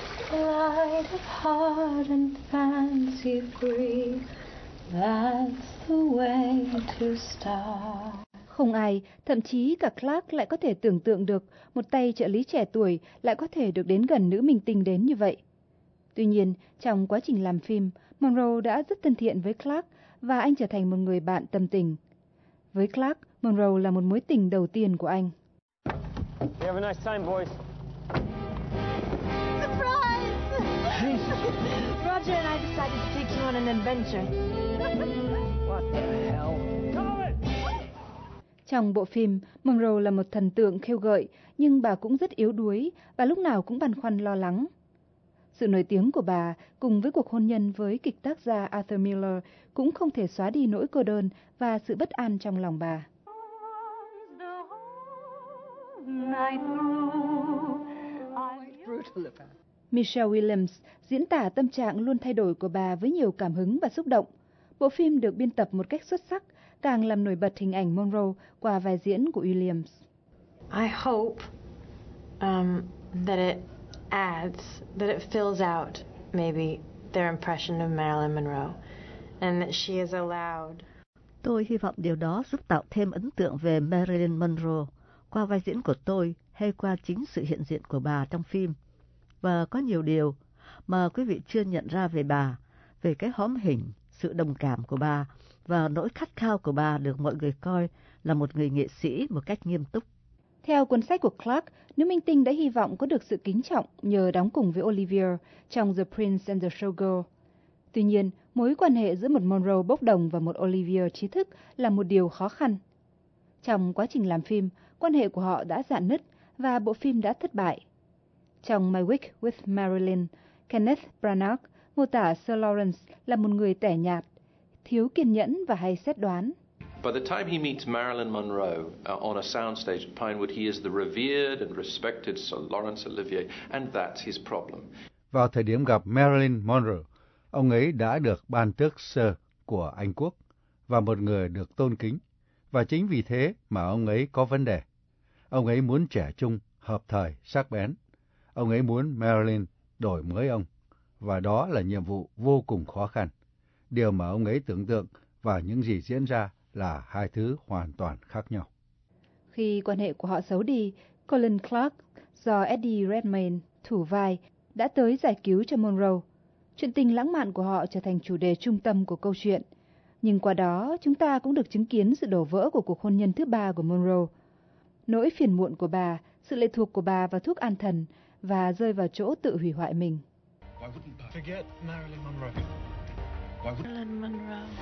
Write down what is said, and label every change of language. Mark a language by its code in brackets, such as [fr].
[en] sleight of heart and fancy free. That's the way to start. [vi] Không ai, thậm chí cả Clark lại có thể tưởng tượng được một tay trợ lý trẻ tuổi lại có thể được đến gần nữ minh tinh đến như vậy. Tuy nhiên, trong quá trình làm phim, Monroe đã rất thân thiện với Clark và anh trở thành một người bạn tâm tình. Với Clark, Monroe là một mối tình đầu tiên của anh. [en] You have a nice time, boys. Surprise! Jesus. Roger and I decided to take you on an adventure. What the hell? [vi] Trong bộ phim, Monroe là một thần tượng khêu gợi, nhưng bà cũng rất yếu đuối và lúc nào cũng băn khoăn lo lắng. Sự nổi tiếng của bà cùng với cuộc hôn nhân với kịch tác gia Arthur Miller cũng không thể xóa đi nỗi cô đơn và sự bất an trong lòng bà. Michelle Williams diễn tả tâm trạng luôn thay đổi của bà với nhiều cảm hứng và xúc động. Bộ phim được biên tập một cách xuất sắc, càng làm nổi bật hình ảnh Monroe qua vai diễn của Williams. [en] I hope that it adds, that it fills out maybe their impression of Marilyn Monroe and that she is allowed. [vi] Tôi hy vọng điều đó giúp tạo thêm ấn tượng về Marilyn Monroe qua vai diễn của tôi hay qua chính sự hiện diện của bà trong phim. Và có nhiều điều mà quý vị chưa nhận ra về bà, về cái hóm hình, sự đồng cảm của bà và nỗi khát khao của bà được mọi người coi là một người nghệ sĩ một cách nghiêm túc. Theo cuốn sách của Clark, nữ minh tinh đã hy vọng có được sự kính trọng nhờ đóng cùng với Olivia trong The Prince and the Showgirl. Tuy nhiên, mối quan hệ giữa một Monroe bốc đồng và một Olivia trí thức là một điều khó khăn. Trong quá trình làm phim, quan hệ của họ đã rạn nứt và bộ phim đã thất bại. Trong My Week with Marilyn, Kenneth Branagh mô tả Sir Lawrence là một người tẻ nhạt, thiếu kiên nhẫn và hay xét đoán. [en] By the time he meets Marilyn Monroe on a soundstage at Pinewood, he is the revered and respected Sir Lawrence Olivier, and that's his problem. [vi] Vào thời điểm gặp Marilyn Monroe, ông ấy đã được ban tước Sir của Anh Quốc và một người được tôn kính, và chính vì thế mà ông ấy có vấn đề. Ông ấy muốn trẻ trung, hợp thời, sắc bén. Ông ấy muốn Marilyn đổi mới ông. Và đó là nhiệm vụ vô cùng khó khăn. Điều mà ông ấy tưởng tượng và những gì diễn ra là hai thứ hoàn toàn khác nhau. Khi quan hệ của họ xấu đi, Colin Clark do Eddie Redmayne thủ vai đã tới giải cứu cho Monroe. Chuyện tình lãng mạn của họ trở thành chủ đề trung tâm của câu chuyện. Nhưng qua đó, chúng ta cũng được chứng kiến sự đổ vỡ của cuộc hôn nhân thứ ba của Monroe. Nỗi phiền muộn của bà, sự lệ thuộc của bà vào thuốc an thần và rơi vào chỗ tự hủy hoại mình. [en] Why wouldn't I forget Marilyn Monroe? Why would Marilyn Monroe?